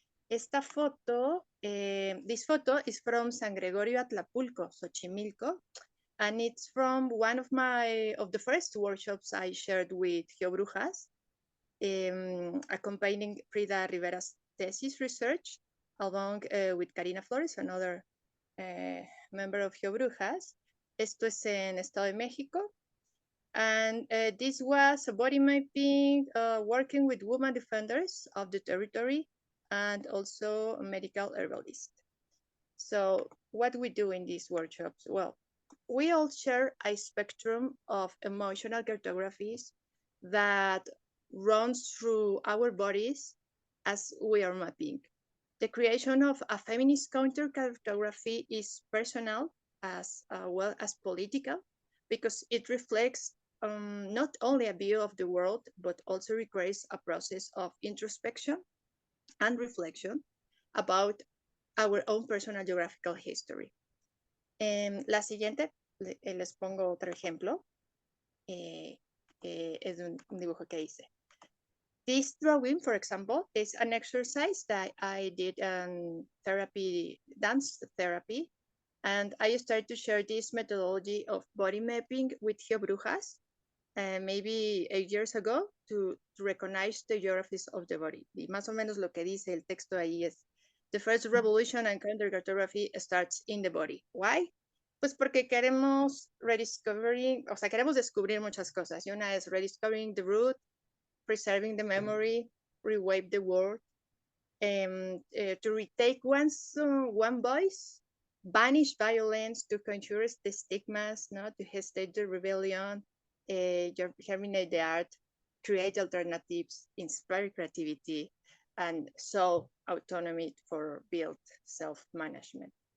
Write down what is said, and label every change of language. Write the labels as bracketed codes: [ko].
[es] Esta foto, [en] this photo is from San Gregorio Atlapulco, Xochimilco, and it's from one of the first workshops I shared with GeoBrujas, accompanying Frida Rivera's thesis research, along with Karina Flores, another member of GeoBrujas. [es] Esto es en Estado de México. [en] And this was a body mapping working with women defenders of the territory and also medical herbalists. So what we do in these workshops? Well, we all share a spectrum of emotional cartographies that runs through our bodies as we are mapping. The creation of a feminist counter cartography is personal as well as political, because it reflects not only a view of the world, but also requires a process of introspection and reflection about our own personal geographical history. [es] La siguiente, les pongo otro ejemplo. Es un dibujo que hice. [en] This drawing, for example, is an exercise that I did in therapy, dance therapy, and I started to share this methodology of body mapping with GeoBrujas, maybe 8 years ago, to recognize the geographies of the body. [es] Y más o menos lo que dice el texto ahí es, [en] the first revolution in cartography starts in the body. Why? [es] Pues porque queremos [en] rediscovering, [es] o sea, queremos descubrir muchas cosas. Y una es [en] rediscovering the root, preserving the memory, rewave the world, to retake one voice, banish violence, to conjure the stigmas, no, to gestate the rebellion, germinate the art, create alternatives, inspire creativity, and solve autonomy for build self-management.